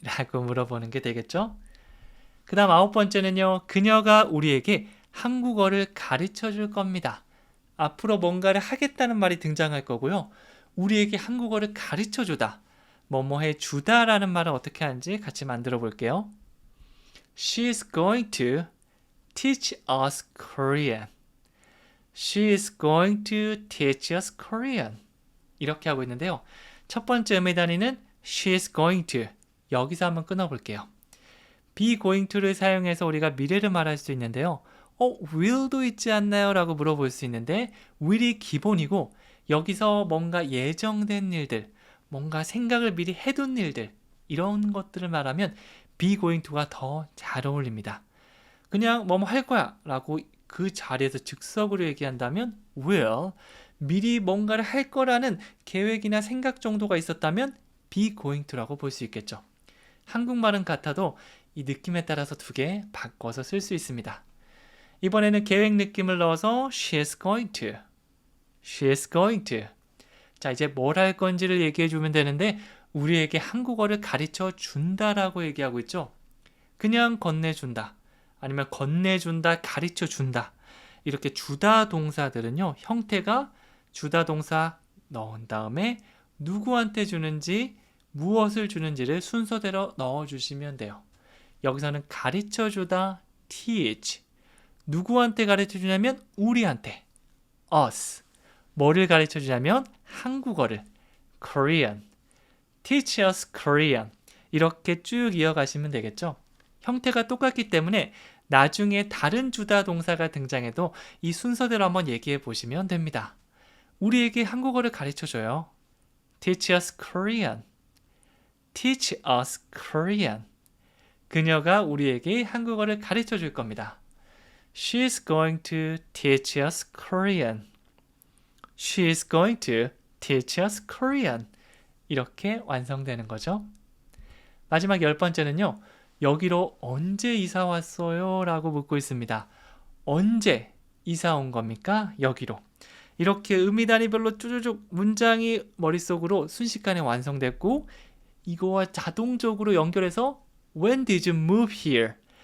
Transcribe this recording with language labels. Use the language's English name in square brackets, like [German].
[Korean] 라고 물어보는 게 되겠죠? 그 다음 9번째는요. 그녀가 우리에게 한국어를 가르쳐 줄 겁니다. 앞으로 뭔가를 하겠다는 말이 등장할 거고요. 우리에게 한국어를 가르쳐 주다. 뭐뭐 해 주다 라는 말은 어떻게 하는지 같이 만들어 볼게요. [English] She is going to teach us Korean. She is going to teach us Korean. [Korean] 이렇게 하고 있는데요. 첫 번째 의미 단위는 she is going to. 여기서 한번 끊어볼게요. be going to 를 사용해서 우리가 미래를 말할 수 있는데요. will도 있지 않나요? 라고 물어볼 수 있는데 will이 기본이고 여기서 뭔가 예정된 일들, 뭔가 생각을 미리 해둔 일들, 이런 것들을 말하면 be going to 가 더 잘 어울립니다. 그냥 뭐뭐 할 거야 라고 그 자리에서 즉석으로 얘기한다면 will, 미리 뭔가를 할 거라는 계획이나 생각 정도가 있었다면 be going to 라고 볼 수 있겠죠. 한국말은 같아도 이 느낌에 따라서 두 개 바꿔서 쓸 수 있습니다. [English] 이번에는 계획 느낌을 넣어서 she is going to, she is going to. [Korean] 자, 이제 뭘 할 건지를 얘기해 주면 되는데 우리에게 한국어를 가르쳐 준다라고 얘기하고 있죠. 그냥 건네준다, 아니면 건네준다, 가르쳐준다. 이렇게 주다 동사들은요, 형태가 주다 동사 넣은 다음에 누구한테 주는지, 무엇을 주는지를 순서대로 넣어주시면 돼요. 여기서는 가르쳐주다, teach. 누구한테 가르쳐주냐면 우리한테, us. 뭐를 가르쳐주냐면 한국어를, Korean. [English] Teach us Korean. [Korean] 이렇게 쭉 이어가시면 되겠죠. 형태가 똑같기 때문에 나중에 다른 주다 동사가 등장해도 이 순서대로 한번 얘기해 보시면 됩니다. 우리에게 한국어를 가르쳐줘요. [English] Teach us Korean. Teach us Korean. [Korean] 그녀가 우리에게 한국어를 가르쳐 줄 겁니다. [English] She's going to teach us Korean. She's going to teach us Korean. [Korean] 이렇게 완성되는 거죠. 마지막 10번째는요. 여기로 언제 이사 왔어요? 라고 묻고 있습니다. 언제 이사 온 겁니까? 여기로. 이렇게 의미 단위별로 쭈쭈쭈 문장이 머릿속으로 순식간에 완성됐고 이거와 자동적으로 연결해서 When did you move here?